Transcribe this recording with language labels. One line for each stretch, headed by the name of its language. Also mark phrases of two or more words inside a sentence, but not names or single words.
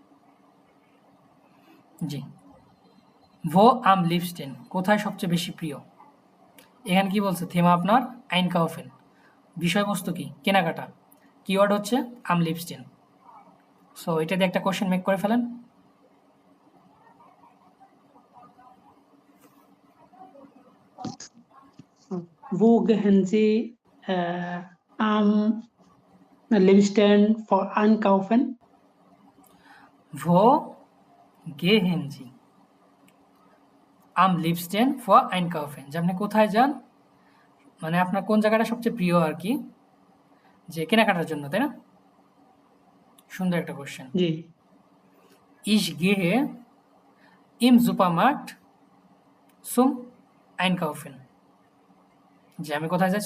German: Sie, wo am liebsten,
Bangla: কোথায় সবচেয়ে বেশি প্রিয়? এখানে কি বলছে? থেমা আপনার আইন কাউফেন, বিষয়বস্তু কি? কেনাকাটা, কিওয়ার্ড হচ্ছে
German: am liebsten.
Bangla: সো এটা দিয়ে একটা কোশ্চেন মেক করে ফেলেন।
German: Wo gehen Sie am liebsten für einkaufen? Wo gehen Sie am liebsten für einkaufen,
Bangla: যে আপনি কোথায় যান, মানে আপনার কোন জায়গাটা সবচেয়ে প্রিয় আর কি, যে কেনাকাটার জন্য, তাই না? সুন্দর একটা কোশ্চেন। জি।
German: Ich gehe im Supermarkt zum Einkaufen,
Bangla: যে আমি কোথায় যাই?